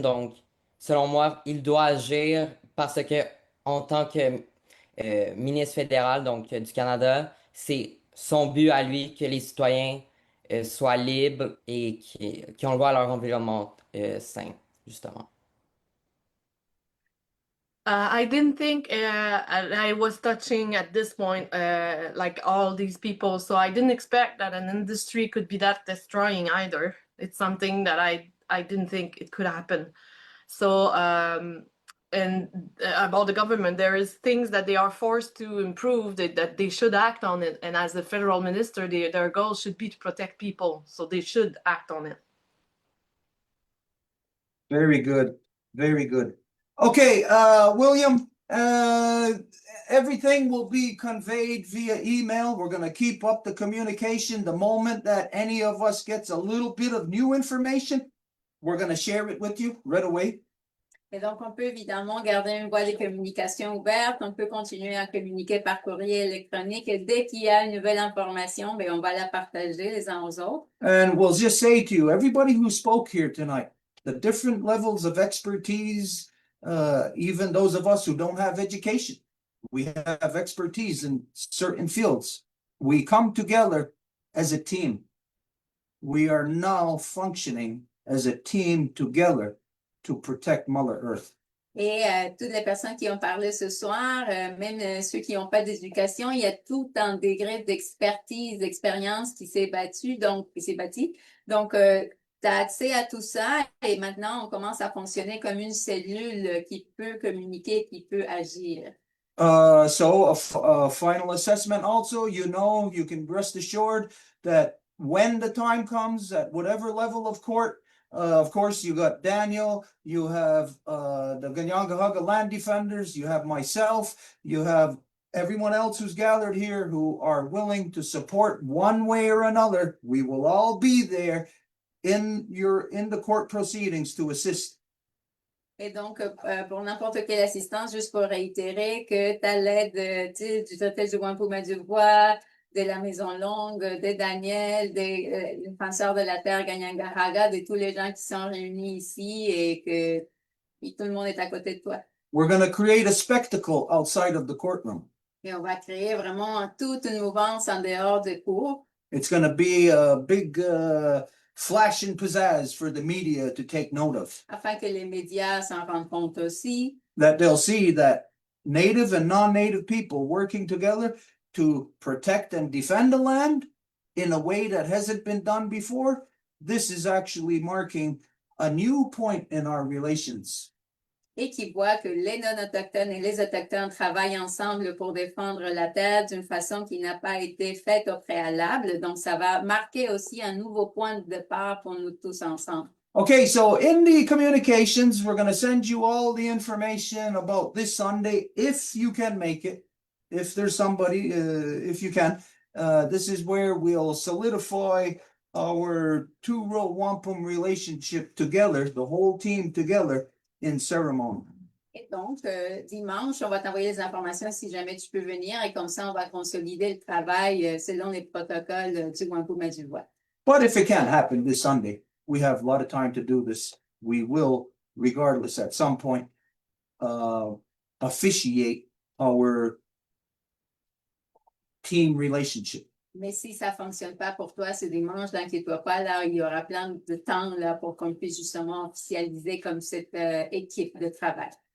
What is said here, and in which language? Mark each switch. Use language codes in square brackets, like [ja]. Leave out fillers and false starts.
[fr] Donc, selon moi, il doit agir parce que, en tant que ministre fédéral, donc du Canada, c'est son but à lui que les citoyens soient libres et qui ont le droit à leur environnement sain, justement. [en] I didn't think I was touching at this point like all these people, so I didn't expect that an industry could be that destroying either. It's something that I didn't think it could happen. So and about the government, there is things that they are forced to improve that they should act on it. And as a federal minister, their goal should be to protect people, so they should act on it. Very good. Very good. Okay, William, everything will be conveyed via email. We're going to keep up the communication. The moment that any of us gets a little bit of new information, we're going to share it with you right away. [fr] Et donc, on peut évidemment garder une voie de communication ouverte. On peut continuer à communiquer par courrier électronique. Et dès qu'il y a une nouvelle information, bien, on va la partager les uns aux autres. [en] And we'll just say to you, everybody who spoke here tonight, the different levels of expertise, even those of us who don't have education, we have expertise in certain fields. We come together as a team. We are now functioning as a team together to protect Mother Earth. [fr] Et toutes les personnes qui ont parlé ce soir, même ceux qui n'ont pas d'éducation, il y a tout un degré d'expertise, d'expérience qui s'est bâti. Donc, tu as accès à tout ça et maintenant, on commence à fonctionner comme une cellule qui peut communiquer, qui peut agir. [en] So a final assessment also, you know, you can rest assured that when the time comes at whatever level of court, of course, you got Daniel, you have the Kanien'kehá land defenders, you have myself, you have everyone else who's gathered here who are willing to support one way or another. We will all be there in the court proceedings to assist. [fr] Et donc, pour n'importe quelle assistance, juste pour réitérer que tu as l'aide du Total du Wampum du Voies, de la Maison Longue, de Daniel, des défenseurs de la Terre, Kanien'kehá, de tous les gens qui sont réunis ici et que tout le monde est à côté de toi. [en] We're going to create a spectacle outside of the courtroom. [fr] Et on va créer vraiment toute une mouvance en dehors de cours. [en] It's going to be a big flash and pizzazz for the media to take note of. [fr] Afin que les médias s'en rendent compte aussi. [en] That they'll see that native and non-native people working together to protect and defend the land in a way that hasn't been done before. This is actually marking a new point in our relations. [fr] Et qui voient que les non-autochtones et les autochtones travaillent ensemble pour défendre la terre d'une façon qui n'a pas été faite au préalable. Donc, ça va marquer aussi un nouveau point de départ pour nous tous ensemble. [en] Okay, so in the communications, we're going to send you all the information about this Sunday, if you can make it. If there's somebody, if you can, this is where we'll solidify our Two Row Wampum relationship together, the whole team together in ceremony. [fr] Et donc, dimanche, on va t'envoyer les informations si jamais tu peux venir et comme ça, on va consolider le travail selon les protocoles du Wampum du Voies. [en] But if it can't happen this Sunday, we have a lot of time to do this. We will, regardless, at some point, officiate our team relationship. [fr] Mais si ça ne fonctionne pas pour toi ce dimanche, n'inquiète-toi pas, là, il y aura plein de temps là, pour qu'on puisse justement officialiser comme cette équipe de travail.